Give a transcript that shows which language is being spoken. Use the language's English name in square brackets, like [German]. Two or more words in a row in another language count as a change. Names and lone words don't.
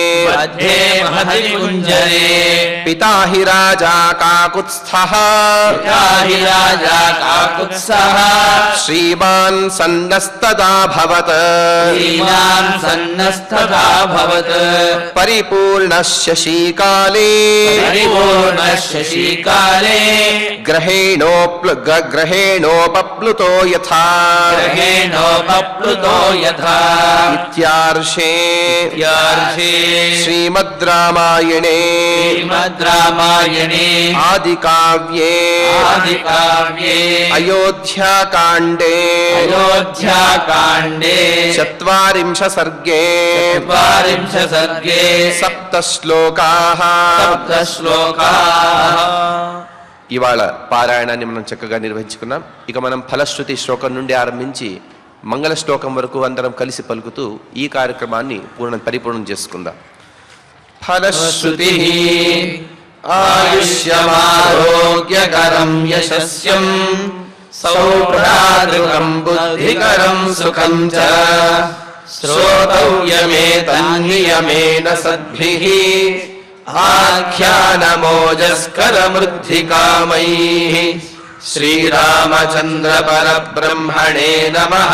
[Sanskrit] పితా హి రాజా కాకుత్స్థః శ్రీమాన్ సన్నస్తదాభవత్ పరిపూర్ణ శశీకాలే परिपूर्णः शशिकाले ग्रहेणोपप्लुतो यथा ग्रहेणोपप्लुतो यथा इत्यार्षे श्रीमद् रामायणे आदिकाव्ये अयोध्याकाण्डे चत्वारिंश सर्गे सप्त श्लोकाः [Telugu] ఇవాళ పారాయణాన్ని మనం చక్కగా నిర్వహించుకున్నాం. ఇక మనం ఫలశ్రుతి శ్లోకం నుండి ఆరంభించి మంగళ శ్లోకం వరకు అందరం కలిసి పలుకుతూ ఈ కార్యక్రమాన్ని పరిపూర్ణం చేసుకుందాం. [Sanskrit] ఫలశ్రుతి ఆయుష్యమారోగ్యకరం యశస్యం సౌభ్రాతృకం బుద్ధికరం సుఖం చ శ్రోతవ్యమేతన్నియమేన సద్భిః ఆఖ్యానమోజస్కరమృద్ధికామైః శ్రీరామచంద్ర పరబ్రహ్మణే నమః.